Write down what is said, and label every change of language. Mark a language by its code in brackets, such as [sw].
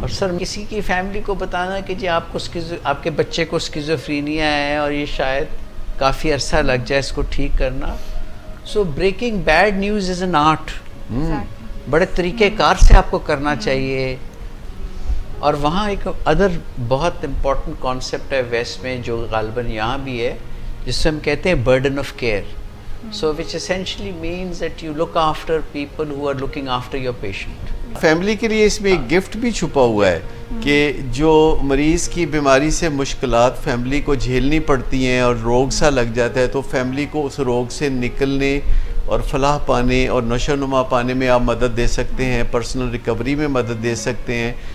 [ur] اور سر کسی کی فیملی کو بتانا کہ جی آپ کے بچے کو اسکیزوفرینیا ہے اور یہ شاید کافی عرصہ لگ جائے اس کو ٹھیک کرنا. [en] so breaking bad news is an art, [ur] بڑے طریقہ کار سے آپ کو کرنا چاہیے. اور وہاں ایک ادر بہت امپورٹنٹ کانسیپٹ ہے ویسٹ میں جو غالباً یہاں بھی ہے، جس سے ہم کہتے ہیں [en] Burden of care. So which essentially means that you look after people who are looking after your patient. [ur] Family کے لیے اس میں ایک گفٹ بھی چھپا ہوا ہے کہ جو مریض کی بیماری سے مشکلات فیملی کو جھیلنی پڑتی ہیں اور روگ سا لگ جاتا ہے تو فیملی کو اس روگ سے نکلنے اور فلاح پانے اور نشو و نما پانے میں آپ مدد دے سکتے ہیں، پرسنل ریکوری میں مدد دے سکتے ہیں.